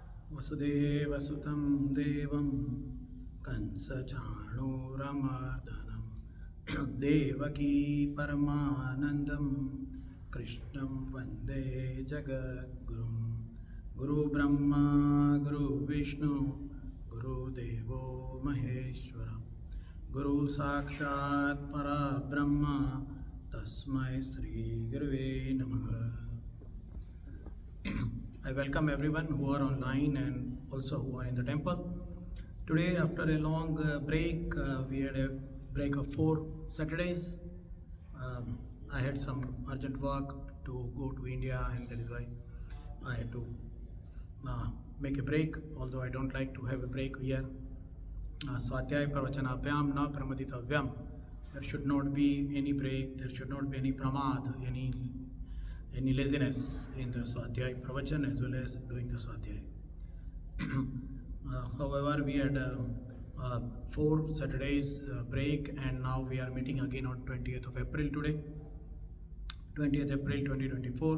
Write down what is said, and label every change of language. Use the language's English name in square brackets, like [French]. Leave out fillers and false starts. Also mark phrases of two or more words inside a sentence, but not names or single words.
[Sanskrit] वसुदेवसुतं देवं कंसचाणूरमर्दनं देवकी परमानन्दं कृष्णं वन्दे जगद्गुरुं गुरुब्रह्मा गुरुविष्णु गुरुदेवो महेश्वरः गुरुसाक्षात् परब्रह्म तस्मै श्रीगुरुवे नमः. [English] I welcome everyone who are online and also who are in the temple. Today, after a long break, we had a break of 4 Saturdays. I had some urgent work to go to India, and that is why I had to make a break, although I don't like to have a break here. [Sanskrit] स्वाध्यायप्रवचनाभ्यां न प्रमदितव्यम्. [English] There should not be any break, there should not be any pramad, any laziness in the [Sanskrit] स्वाध्याय प्रवचन [English] as well as doing the Swadhyaya. However, we had 4 Saturdays break, and now we are meeting again on 20th of April today, 20th April 2024.